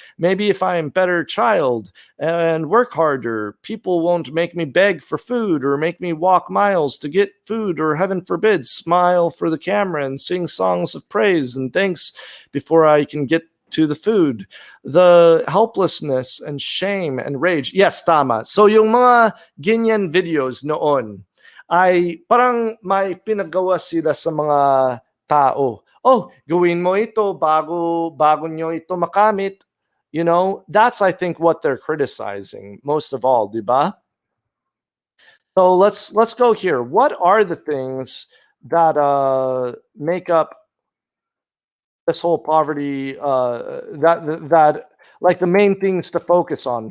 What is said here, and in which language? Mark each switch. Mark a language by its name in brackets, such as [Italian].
[English] Maybe if I'm a better child and work harder, people won't make me beg for food or make me walk miles to get food, or heaven forbid, smile for the camera and sing songs of praise and thanks before I can get to the food. The helplessness and shame and rage. Yes, tama. [Filipino] So yung mga ganyan videos noon ay parang may pinagawa sila sa mga tao. Oh, gawin mo ito bago nyo ito makamit. [English] You know, that's I think what they're criticizing most of all, [Filipino] di ba? [English] So let's go here. What are the things that make up this whole poverty, that like the main things to focus on?